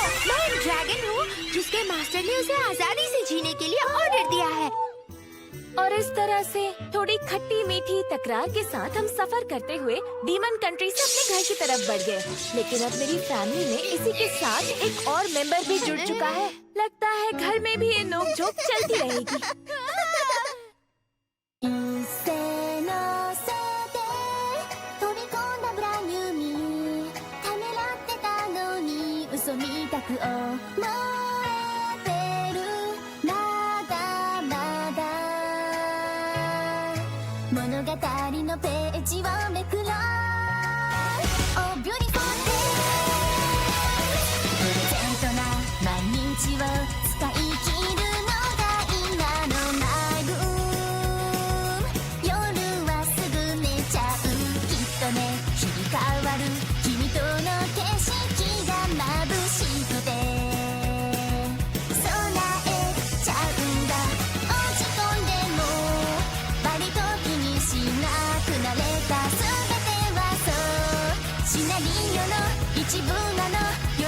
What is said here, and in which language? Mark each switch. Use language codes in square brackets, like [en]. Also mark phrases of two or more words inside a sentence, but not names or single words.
[hi] मैं एक ड्रैगन हूँ जिसके मास्टर ने उसे आजादी से जीने के लिए ऑर्डर दिया है। और इस तरह से थोड़ी खट्टी मीठी तकरार के साथ हम सफर करते हुए [en] demon country [hi] से अपने घर की तरफ बढ़ गए। लेकिन अब मेरी फैमिली में इसी के साथ एक और मेंबर भी जुड़ चुका है। लगता है घर में भी ये नोक-झोंक चलती रहेगी। [ja] 嘘みたく思えてるまだまだ物語のページをめくろう [en] Oh beautiful day [ja] プレゼントな毎日を使い切るのが今のマイブーム夜はすぐ寝ちゃうきっとね日々変わる君との景色が眩しくて備えちゃうんだ落ち込んでも割と気にしなくなれた全てはそうシナリオの一部なの